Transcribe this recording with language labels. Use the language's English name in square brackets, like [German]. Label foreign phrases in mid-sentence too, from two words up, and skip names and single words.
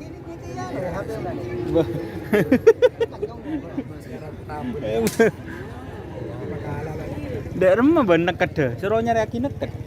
[Madurese] Dek remah ban neket deh, suruh nyari aki neket.